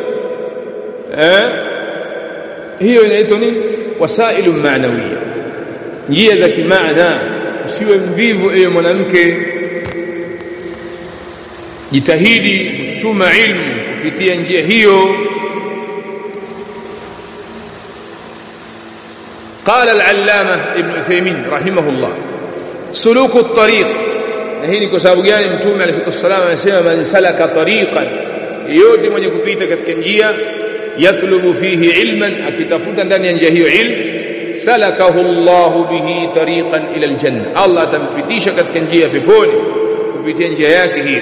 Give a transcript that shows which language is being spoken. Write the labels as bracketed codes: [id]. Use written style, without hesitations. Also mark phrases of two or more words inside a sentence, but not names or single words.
[sw] Hiyo inaitwa ni [ar] وسائل معنوية, [sw] njia za kimaana. Usiwe mvivu ewe mwanamke, jitahidi kusoma ilmu kupitia njia hiyo. [ar] قال العلامة ابن عثيمين رحمه الله سلوك الطريق, [sw] na hii ni kwa sababu gani? Mtume [ar] عليه وسلم [sw] anasema [ar] من سلك طريقا, [sw] yote mwenye kupita katika njia, [ar] يطلب فيه علما, [sw] akitafuta ndani ya njia hiyo ilmu, [ar] سلك الله به طريقا إلى الجنة, [sw] Allah atampitisha katika njia peponi kupitia njia yake hiyo.